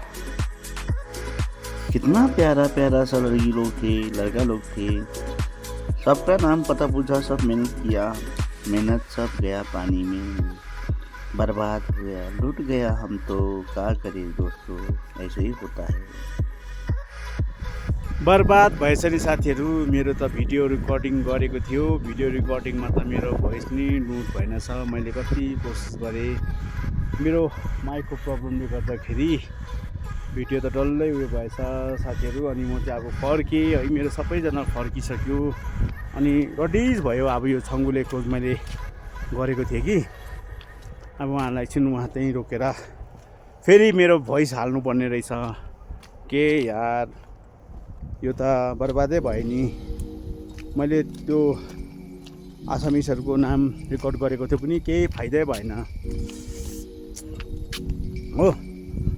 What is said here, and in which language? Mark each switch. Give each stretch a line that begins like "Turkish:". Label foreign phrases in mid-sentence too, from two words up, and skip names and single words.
Hindi: कितना प्यारा प्यारा सा लड़की लोग थे लड़का लोग थे सबका नाम पता पूछा सब मेहनत किया मेहनत सब गया पानी में बर्बाद हो गया लूट गया हम तो क्या करें दोस्तों ऐसे ही होता है
Nepali: बर्बाद भएछ नि साथीहरू मेरो त
English: video recording
Nepali: गरेको थियो
English: video recording
Nepali: त मेरो भोइस नि नोट भएन छ मैले कति कोसिस गरेँ मेरो माइकको प्रब्लमले गर्दाखेरि भिडियो त डल्लै उयो भएछ साथीहरू अनि म चाहिँ अब फर्केँ है मेरो सबैजना फर्किसक्यो अनि रडिज भयो अब यो छङ्गुले क्लोज मैले गरेको थिएँ कि अब उहाँलाई एकछिन उहाँ त्यहीँ रोकेर फेरि मेरो भोइस हाल्नुपर्ने रहेछ के यार यो त बर्बादै भयो नि मैले त्यो आसामिसहरूको नाम रेकर्ड गरेको थियो पनि केही फाइदै भएन हो